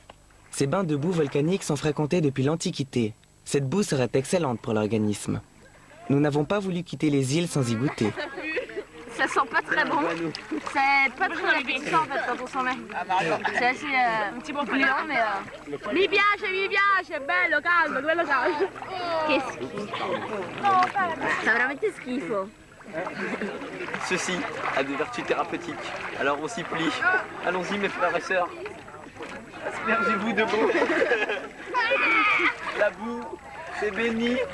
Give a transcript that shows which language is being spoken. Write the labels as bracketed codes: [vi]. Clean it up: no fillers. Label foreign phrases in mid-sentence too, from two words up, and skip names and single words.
[fr] Ces bains de boue volcanique sont fréquentés depuis l'Antiquité. Cette boue serait excellente pour l'organisme. Nous n'avons pas voulu quitter les îles sans y goûter. Ça sent pas très bon. C'est pas très appétissant en fait quand on s'en met. C'est assez un petit peu gluant mais... [it] Mi piace, bello, caldo, quello caldo. Che schifo. Fa veramente schifo. [fr] Ceci a des vertus thérapeutiques. Alors on s'y plie. Allons-y mes frères et sœurs. Aspergez-vous de boue. La boue, c'est béni.